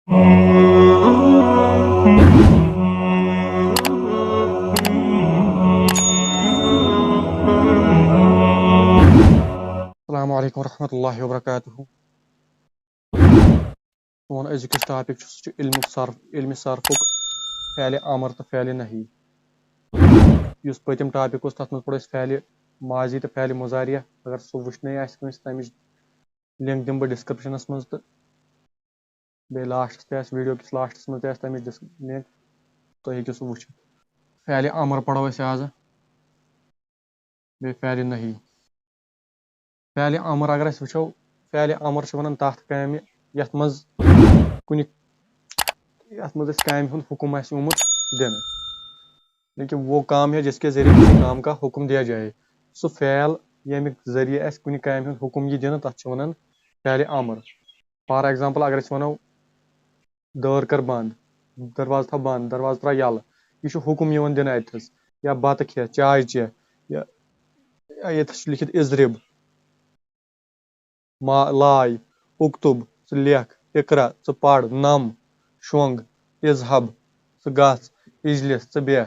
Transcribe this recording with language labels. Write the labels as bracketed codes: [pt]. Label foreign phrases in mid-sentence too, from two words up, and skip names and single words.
[ar] السلام علیکم ورحمۃ اللہ وبرکاتہ. [ks] سون أزیُک یُس ٹاپک چھُ سُہ چھُ علمِ صرفُک فعلِ امر تہٕ فعلِ نہی. یُس پٔتِم ٹاپک اوس تَتھ منٛز پوٚر اَسہِ فعلِ ماضی تہٕ فعلِ مُضارِیہ. اگر سُہ وٕچھنَے آسہِ کٲنٛسہِ تَمِچ لِنک دِمہٕ بہٕ ڈِسکرپشنَس منٛز تہٕ بیٚیہِ لاسٹَس تہِ آسہِ ویٖڈیو کِس لاسٹَس منٛز تہِ آسہِ تَمِچ لِنک تُہۍ ہیٚکِو سُہ وٕچھِتھ. فعلِ امر پَرو أسۍ آزٕ بیٚیہِ فعلِ نہی. فعلِ امر اگر أسۍ وٕچھو فعلِ امر چھِ وَنان تَتھ کامہِ یَتھ منٛز أسۍ کامہِ ہُنٛد حُکُم آسہِ آمُت دِنہٕ. [ur] لیکن وہ کام ہے جس کے ذریعے کسی کام کا حکم دیا جائے. [ks] سُہ فعل ییٚمہِ ذٔریعہٕ اَسہِ کُنہِ کامہِ ہُنٛد حُکم یی دِنہٕ تَتھ چھِ وَنان فعلِ امر. [en] for example [ks] اگر أسۍ وَنو دٲر کر بنٛد، دروازٕ تھاو بنٛد، دروازٕ ترٛاو یَلہٕ. یہِ چھُ حُکم یِوان دِنہٕ اَتھٮ۪س. یا بَتہٕ کھےٚ، چاے چےٚ، یا ییٚتھَس چھُ لیکھِتھ اِضرِب، لاے، اُکتُب ژٕ لیکھ، اقرا ژٕ پَر، نم شۄنٛگ، اذہب ژٕ گژھ، اجلس ژٕ بیٚہہ.